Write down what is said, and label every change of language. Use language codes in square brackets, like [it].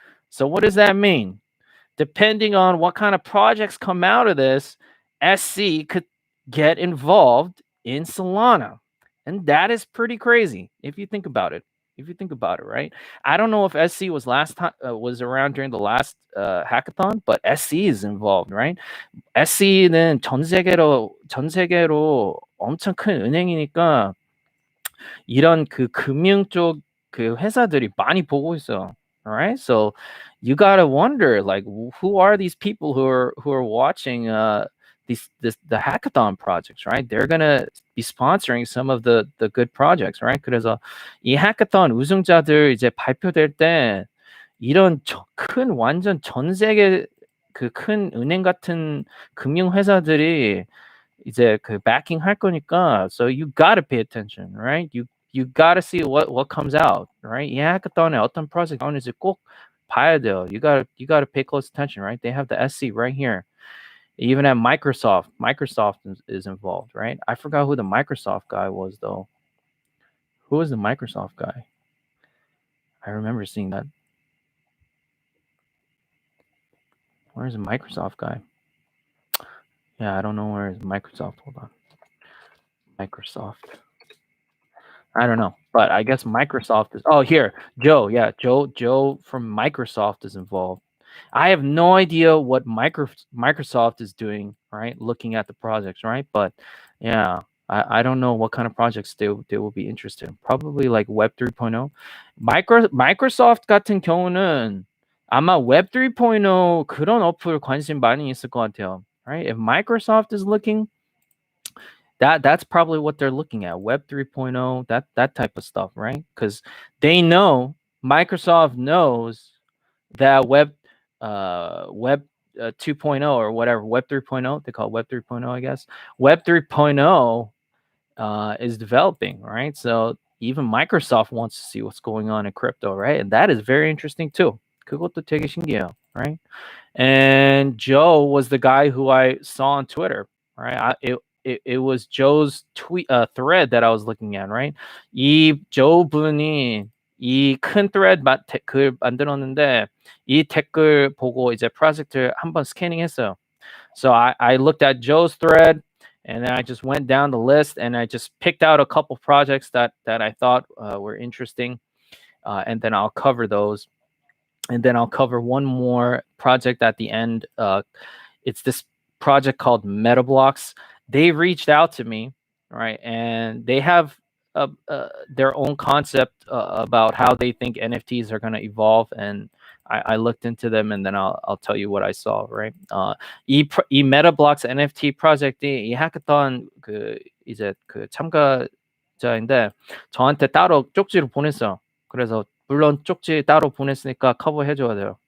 [en] So what does that mean? Depending on what kind of projects come out of this, SC could get involved in Solana. And that is pretty crazy if you think about it. Right? I don't know if SC was was around during the last hackathon, but SC is involved, right? [ko] SC는 전 세계로 엄청 큰 은행이니까 이런 그 금융 쪽 그 회사들이 많이 보고 있어. [en] All right? So you gotta wonder, like, who are these people who are watching the hackathon projects, right? They're gonna be sponsoring some of the good projects, right? [ko] 그래서 이 hackathon 우승자들 이제 발표될 때 이런 큰 완전 전 세계 그 큰 은행 같은 금융 회사들이 이제 그 backing 할 거니까, [en] so you gotta pay attention, right? You gotta see what comes out, right? [ko] 이 hackathon에 어떤 project 나오는지 꼭 봐야 돼요. [en] You gotta pay close attention, right? They have the SC right here. Even at Microsoft is involved, right? I forgot who the Microsoft guy was, though. Who was the Microsoft guy? I remember seeing that. Where's the Microsoft guy? Yeah, I don't know where is Microsoft. Hold on. Microsoft. I don't know, but I guess Microsoft is. Oh, here, Joe. Yeah, Joe from Microsoft is involved. I have no idea what Microsoft is doing, right? Looking at the projects, right? But yeah, I don't know what kind of projects they will be interested in. Probably like Web 3.0. [ko] Microsoft 같은 경우는 아마 Web 3.0 그런 어플 관심 많이 있을 것 같아요, [en] right? If Microsoft is looking, that's probably what they're looking at. Web 3.0, that type of stuff, right? Because Microsoft knows that Web 2.0 or whatever, Web 3.0, they call it Web 3.0, I guess. Web 3.0 is developing, right? So even Microsoft wants to see what's going on in crypto, right? And that is very interesting too. [ko] 그것도 되게 신기해요, [en] right? And Joe was the guy who I saw on Twitter. right? It was Joe's tweet thread that I was looking at, right? [ko] 이 Joe 분이 이 큰 thread 글 만들었는데 이 댓글 보고 이제 프로젝트를 한번 스캐닝했어요. [en] So I looked at Joe's thread, and then I just went down the list, and I just picked out a couple projects that I thought were interesting, and then I'll cover those, and then I'll cover one more project at the end. It's this project called MetaBlocks. They reached out to me, right, and they have their own concept about how they think NFTs are going to evolve, and I looked into them, and then I'll tell you what I saw, right? [ko] 이 MetaBlocks NFT 프로젝트이 이 해커톤 이제 참가자인데 저한테 따로 쪽지를 보냈어. 그래서 물론 쪽지 따로 보냈으니까 커버해줘야 돼요.